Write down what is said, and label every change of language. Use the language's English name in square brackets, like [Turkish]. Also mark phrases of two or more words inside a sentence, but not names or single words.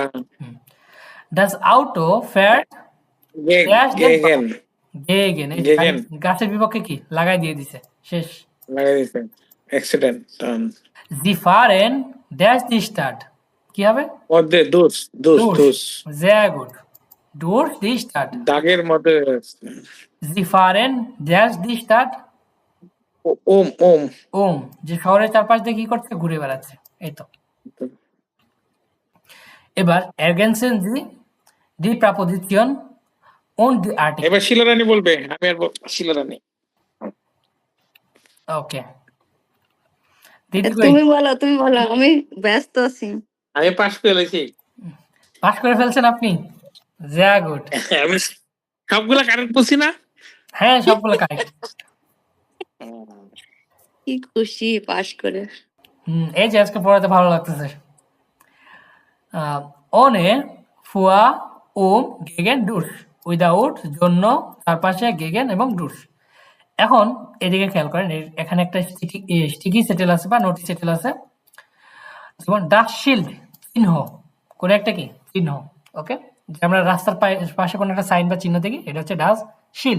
[German] Das Auto fährt dash den গেগেন [Bangla] গেগেন, এই যে [German] গেগেন [Bangla] গাছের বিপক্ষে কি লাগাই দিয়ে দিছে, শেষ। লাগাই দিয়েছে অ্যাক্সিডেন্ট [German] Sie fahren dash die Stadt, কি হবে? মধ্যে দুস দুস ডুস, দুস sehr gut, durch die Stadt. [Bangla] দাগের মধ্যে [German] Sie fahren dash die Stadt um um [Bangla] ওম, যে শহরের চারপাশ দিয়ে কি করছে, ঘুরে বেড়াচ্ছে, এই তো। [German] এবার ergänzen Sie die Präposition und die Artikel. [Bangla] এবার শিলারানী বলবে, আমি আর শিলারানী। ওকে, দিদি কই? তুমি বলো, আমি ব্যস্ত আছি। আমি পাস করে ফেলেছি। পাস করে ফেলছেন আপনি? sehr gut, আমি সবগুলা কারেক্ট বলছি না? হ্যাঁ সবগুলো কারেক্ট। কি খুশি পাশ করে। এই যে আজকে পড়াতে ভালো লাগতেছে। [German] ohne vor um gegen durch, [Bangla] উইদাউট জন্য, চারপাশে গেগেন এবং ডুস। এখন এদিকে খেয়াল করেন, এখানে একটা স্টিকি সেটেল আছে বা নোটিস সেটেল আছে, যেমন [German] das Schild, [Bangla] চিহ্ন, কোন একটা কি চিহ্ন, ওকে, যে আমরা রাস্তার পাশে কোনো একটা সাইন বা চিহ্ন দেখি, এটা হচ্ছে [German] das Schild.